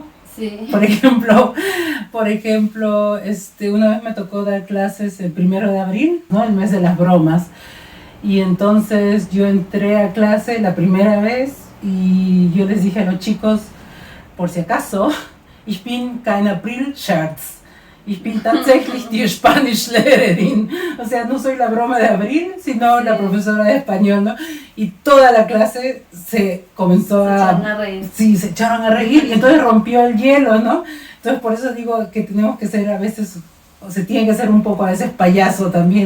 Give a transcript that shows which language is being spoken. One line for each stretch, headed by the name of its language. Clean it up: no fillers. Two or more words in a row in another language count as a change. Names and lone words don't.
Spanish: Sí. Por ejemplo, una vez me tocó dar clases el 1 de abril, ¿no? El mes de las bromas. Y entonces yo entré a clase la primera vez y yo les dije a los chicos, por si acaso,
German: ich bin kein April-Scherz. Ich bin tatsächlich die Spanischlehrerin.
Spanish: O sea, no soy la broma de abril, sino la profesora de español, ¿no? Y toda la clase se comenzó se echaron a reír. Sí, se echaron a reír y entonces rompió el hielo, ¿no? Entonces por eso digo que tenemos que ser a veces, o se tiene que ser un poco a veces payaso también, ¿no?